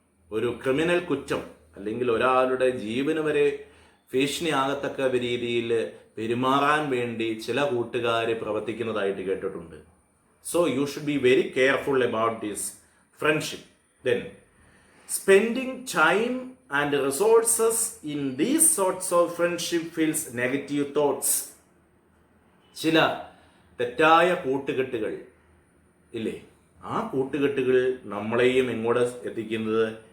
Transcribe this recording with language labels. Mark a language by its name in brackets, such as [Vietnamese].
[Malayalam] ഒരു ക്രിമിനൽ കുറ്റം, അല്ലെങ്കിൽ ഒരാളുടെ ജീവന് വരെ ഭീഷണിയാകത്തക്ക രീതിയിൽ പെരുമാറാൻ വേണ്ടി ചില കൂട്ടുകാർ പ്രവർത്തിക്കുന്നതായിട്ട് കേട്ടിട്ടുണ്ട്. [English] So you should be very careful about this friendship. Then spending time and resources in these sorts of friendship feels negative thoughts. [Malayalam] ചില തെറ്റായ കൂട്ടുകെട്ടുകൾ ഇല്ലേ, ആ കൂട്ടുകെട്ടുകൾ നമ്മളെയും എങ്ങോട്ട് എത്തിക്കുന്നത്?